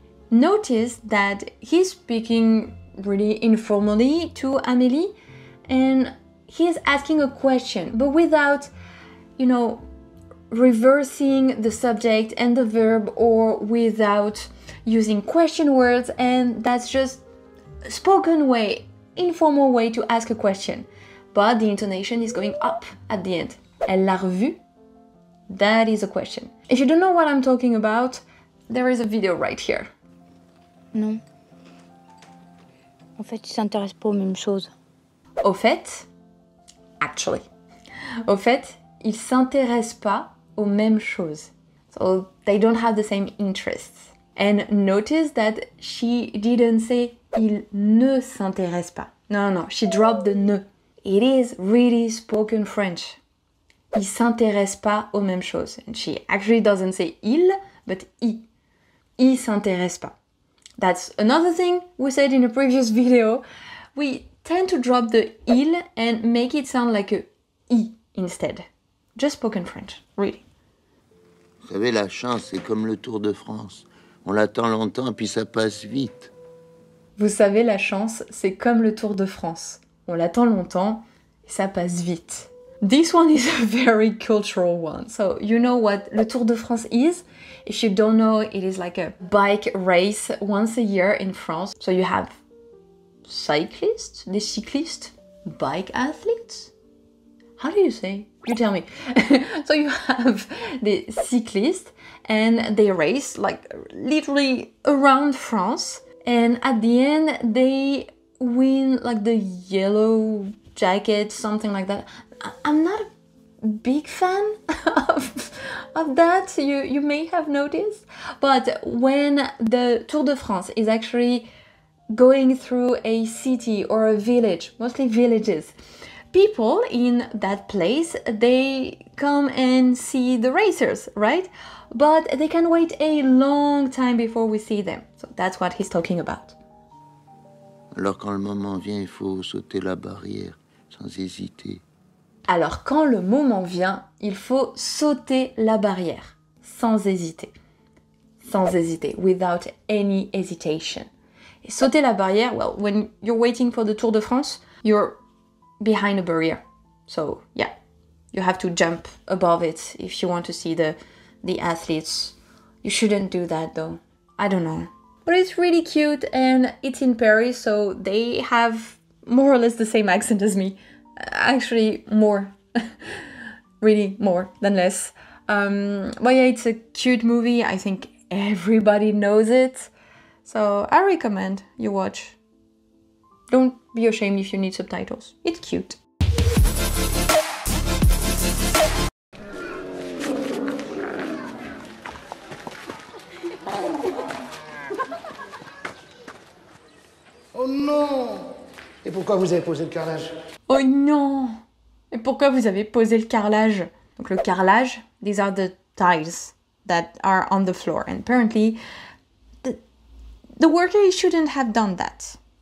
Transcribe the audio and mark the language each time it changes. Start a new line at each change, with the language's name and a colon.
English: Notice that he's speaking really informally to Amélie and he's asking a question, but without, you know, reversing the subject and the verb or without using question words, and that's just a spoken way, informal way to ask a question. But the intonation is going up at the end.
French: Elle l'a revu?
English: That is a question. If you don't know what I'm talking about, there is a video right here.
French: Non. En fait, ils s'intéressent pas aux mêmes choses. Au fait,
English: actually.
French: Au fait, ils s'intéressent pas aux mêmes choses.
English: So they don't have the same interests. And notice that she didn't say
French: il ne s'intéresse pas.
English: No, she dropped the ne. It is really spoken French.
French: Il s'intéresse pas aux mêmes choses.
English: And she actually doesn't say il, but I.
French: Il s'intéresse pas.
English: That's another thing we said in a previous video. We tend to drop the il and make it sound like a I instead. Just spoken French, really.
French: Vous savez, la chance, c'est comme le Tour de France. On l'attend longtemps, puis ça passe vite. Vous savez, la chance, c'est comme le Tour de France. On l'attend longtemps et ça passe vite.
English: This one is a very cultural one. So you know what le Tour de France is? If you don't know, it is like a bike race once a year in France. So you have cyclists,
French: des cyclistes,
English: bike athletes. How do you say? You tell me. So you have the cyclists and they race like literally around France. And at the end, they win like the yellow jacket, something like that. I'm not a big fan of that, you may have noticed. But when the Tour de France is actually going through a city or a village, mostly villages, people in that place, they come and see the racers, right? But they can wait a long time before we see them. So that's what he's talking about.
French: Alors quand le moment vient, il faut sauter la barrière, sans hésiter. Alors quand le moment vient, il faut sauter la barrière, sans hésiter. Sans hésiter,
English: without any hesitation.
French: Et sauter la barrière,
English: well, when you're waiting for the Tour de France, you're behind a barrier. So, yeah, you have to jump above it if you want to see the athletes. You shouldn't do that though. I don't know. But it's really cute and it's in Paris, so they have more or less the same accent as me. Actually, more. Really more than less. But yeah, it's a cute movie. I think everybody knows it. So I recommend you watch. Don't be ashamed if you need subtitles. It's cute.
French: Oh non! Et pourquoi vous avez posé le carrelage? Oh non! Et pourquoi vous avez posé le carrelage? Donc le carrelage,
English: these are the tiles that are on the floor. And apparently, the worker shouldn't have done that.